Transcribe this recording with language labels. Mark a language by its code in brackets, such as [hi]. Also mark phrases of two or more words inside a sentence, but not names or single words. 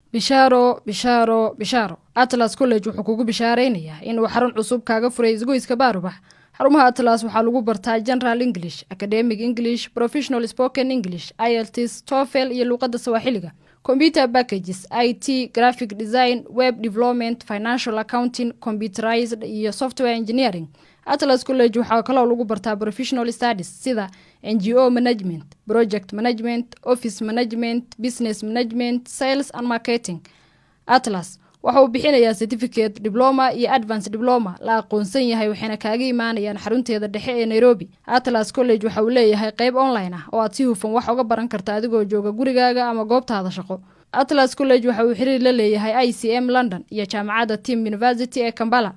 [so] bishaaro Atlas College wuxuu kugu bishaareynaya in uu xarun cusub kaaga furay isgoyska Baarubax. Xarumaha Atlas waxaa lagu bartaa [en] General English, Academic English, Professional Spoken English, IELTS, TOEFL [so] iyo luqadda Swahiliga. [en] Computer packages, IT, graphic design, web development, financial accounting, computerized iyo software engineering. [so] Atlas College waxaa kaloo lagu bartaa [en] professional studies [so] sida [en] NGO management, project management, office management, business management, sales and marketing. [so] Atlas waxa uu bixinayaa certificate, diploma iyo [en] advanced diploma [so] la aqoonsan yahay waxayna kaaga imaanayaan xarunteeda dhexe ee Nairobi. Atlas College waxa uu leeyahay qayb online ah oo aad si hufan wax uga baran kartaa adigoo jooga gurigaaga ama goobtaada shaqo. Atlas College waxa uu xiriir la leeyahay ICM London iyo jaamacadda Tim University ee Kampala.